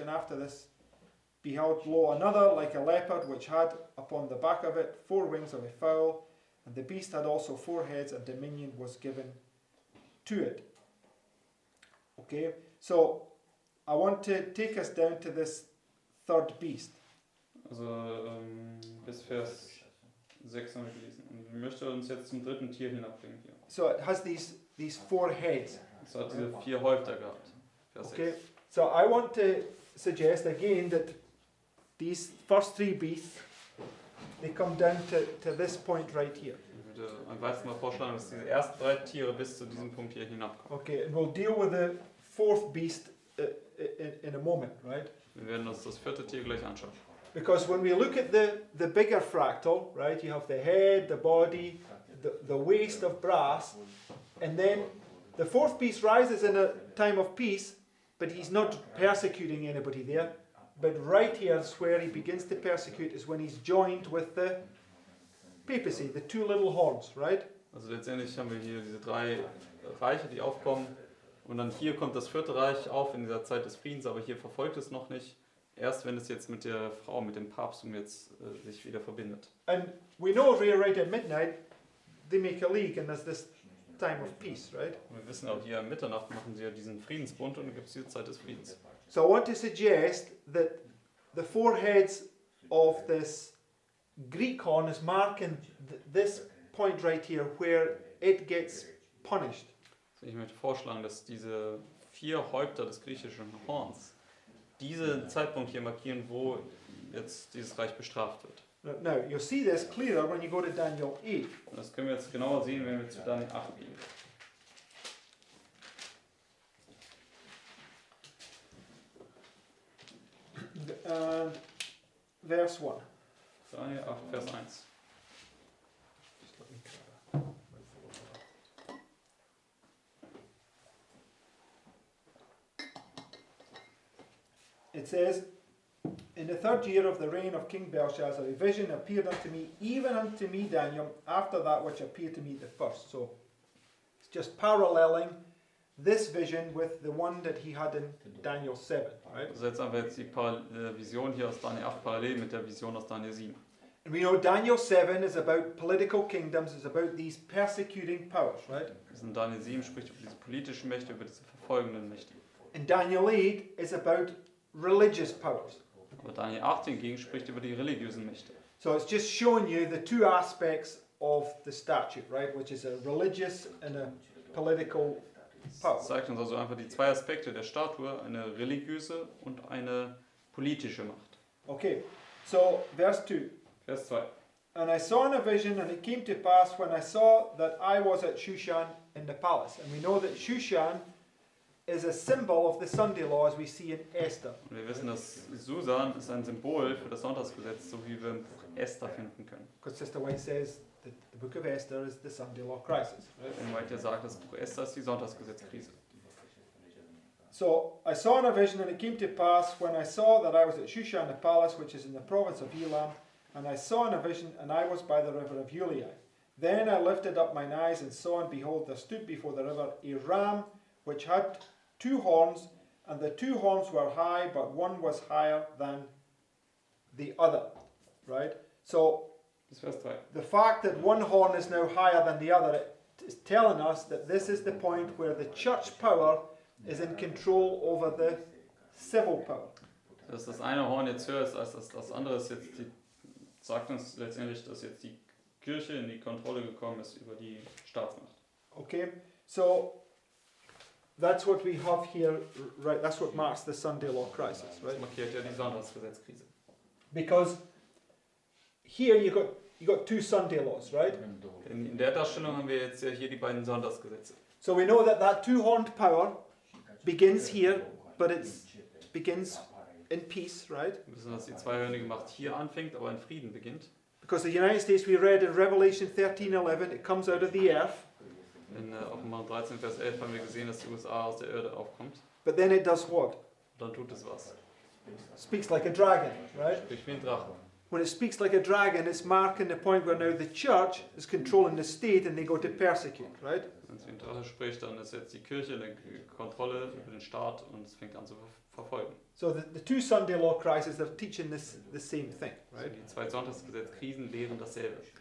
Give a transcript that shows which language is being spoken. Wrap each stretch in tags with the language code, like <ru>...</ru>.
<en>And after this beheld, lo, another like a leopard, which had upon the back of it 4 wings of a fowl, and the beast had also 4 heads, and dominion was given to it. Okay, so I want to take us down to this 3rd beast.</en> <de>Also bis Vers 6 haben wir gelesen. Und ich möchte uns jetzt zum 3. Tier hinabbringen hier.</de> <en>So it has these 4 heads.</en> <de>Es hat diese 4 Häupter gehabt. Vers 6.</de> <en>Okay, so I want to suggest again that these first 3 beasts, they come down to this point right here.</en> <de>Ich würde am weitesten mal vorschlagen, dass diese ersten 3 Tiere bis zu diesem Punkt hier hinabkommen.</de> <en>Okay, and we'll deal with the 4th beast in a moment, right?</en> <de>Wir werden uns das 4. Tier gleich anschauen.</de> <en>Because when we look at the bigger fractal, right, you have the head, the body, the waist of brass, and then the 4th beast rises in a time of peace, but he's not persecuting anybody there. But right here is where he begins to persecute, is when he's joined with the papacy, the 2 little horns, right?</en> <de>Also letztendlich haben wir hier diese 3 Reiche, die aufkommen. Und dann hier kommt das 4. Reich auf in dieser Zeit des Friedens, aber hier verfolgt es noch nicht. Erst wenn es jetzt mit der Frau, mit dem Papsttum jetzt sich wieder verbindet.</de> <en>And we know right at midnight, they make a league and there's this time of peace, right?</en> <de>Und wir wissen auch, hier um Mitternacht machen sie ja diesen Friedensbund und dann gibt es diese Zeit des Friedens.</de> <en>So I want to suggest that the 4 heads of this Greek horn is marking this point right here where it gets punished.</en> <de>Ich möchte vorschlagen, dass diese 4 Häupter des griechischen Horns diesen Zeitpunkt hier markieren, wo jetzt dieses Reich bestraft wird.</de> <en>Now, you'll see this clearer when you go to Daniel 8.</en> <de>Und das können wir jetzt genauer sehen, wenn wir zu Daniel 8 gehen.</de> <en>Verse 1.</en> <de>Daniel 8, Vers 1.</de> <en>It says, in the 3rd year of the reign of King Belshazzar, a vision appeared unto me, even unto me, Daniel, after that which appeared to me the first. So, it's just paralleling this vision with the one that he had in Daniel 7, right?</en> <de>Also jetzt einfach jetzt die Vision hier aus Daniel 8 parallel mit der Vision aus Daniel 7.</de> <en>And we know Daniel 7 is about political kingdoms, it's about these persecuting powers, right?</en> <de>Also in Daniel 7 spricht über diese politischen Mächte, über diese verfolgenden Mächte.</de> <en>And Daniel 8 is about religious powers.</en> <de>Aber Daniel 8 hingegen spricht über die religiösen Mächte.</de> <en>So it's just showing you the two aspects of the statute, right? Which is a religious and a political power.</en> <de>Das zeigt uns also einfach die 2 Aspekte der Statue, eine religiöse und eine politische Macht.</de> <en>Okay, so verse 2.</en> <de>Vers 2.</de> <en>And I saw in a vision, and it came to pass when I saw that I was at Shushan in the palace. And we know that Shushan is a symbol of the Sunday law as we see in Esther.</en> <de>Und wir wissen, dass Susan ist ein Symbol für das Sonntagsgesetz, so wie wir im Buch Esther finden können.</de> <en>Because Sister White says that the book of Esther is the Sunday law crisis. Right?</en> <de>Und White ja sagt, das Buch Esther ist die Sonntagsgesetzkrise.</de> <en>So I saw in a vision, and it came to pass when I saw that I was at Shushan the palace, which is in the province of Elam, and I saw in a vision, and I was by the river of Ulai. Then I lifted up mine eyes and saw, and behold, there stood before the river a ram which had 2 horns, and the 2 horns were high, but one was higher than the other. Right? So</en> <de>Das ist Vers 3.</de> <en>the fact that one horn is now higher than the other is telling us that this is the point where the church power is in control over the civil power.</en> <de>Dass das eine Horn jetzt höher ist als das andere, ist jetzt sagt uns letztendlich, dass jetzt die Kirche in die Kontrolle gekommen ist über die Staatsmacht.</de> <en>Okay, so that's what we have here, right? That's what marks the Sunday law crisis,</en> <de>Das</de> <en>right?</en> <de>markiert ja die Sonntagsgesetzkrise.</de> <en>Because here you got 2 Sunday laws, right?</en> <de>In der Darstellung haben wir jetzt ja hier die beiden Sonntagsgesetze.</de> <en>So we know that 2-horned power begins here, but it begins in peace, right?</en> <de>Wir wissen, dass die zweihörnige Macht hier anfängt, aber in Frieden beginnt.</de> <en>Because the United States, we read in Revelation 13:11, it comes out of the earth,</en> <de>In Offenbarung 13, Vers 11 haben wir gesehen, dass die USA aus der Erde aufkommt.</de> <en>but then it does what?</en> <de>Und dann tut es was.</de> <en>Speaks like a dragon, right?</en> <de>Sprich wie ein Drache.</de> <en>When it speaks like a dragon, it's marking the point where now the church is controlling the state and they go to persecute, right?</en> <de>Wenn es wie ein Drache spricht, dann ist jetzt die Kirche in der Kontrolle über den Staat und es fängt an zu verfolgen.</de> <en>So the 2 Sunday law crises, they're teaching the same thing,</en> <de>Also</de> <en>right?</en> <de>die 2 Sonntagsgesetzkrisen lehren dasselbe.</de>